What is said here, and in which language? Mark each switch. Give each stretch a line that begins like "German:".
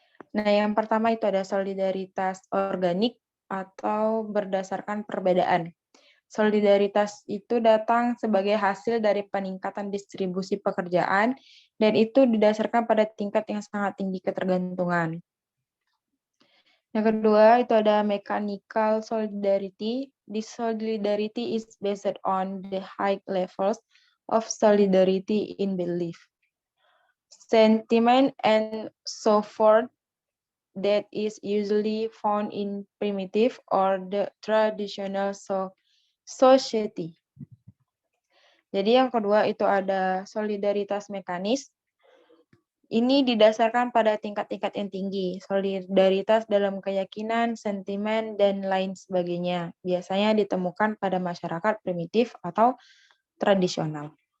Indonesian: Nah, yang pertama itu ada solidaritas organik atau berdasarkan perbedaan. Solidaritas itu datang sebagai hasil dari peningkatan distribusi pekerjaan, dan itu didasarkan pada tingkat yang sangat tinggi ketergantungan. Yang kedua, itu ada mechanical solidarity.
English: This solidarity is based on the high levels of solidarity in belief, sentiment, and so forth, that is usually found in primitive or the traditional society.
Indonesian: Jadi yang kedua itu ada solidaritas mekanis. Ini didasarkan pada tingkat-tingkat yang tinggi, solidaritas dalam keyakinan, sentimen, dan lain sebagainya. Biasanya ditemukan pada masyarakat primitif atau tradisional.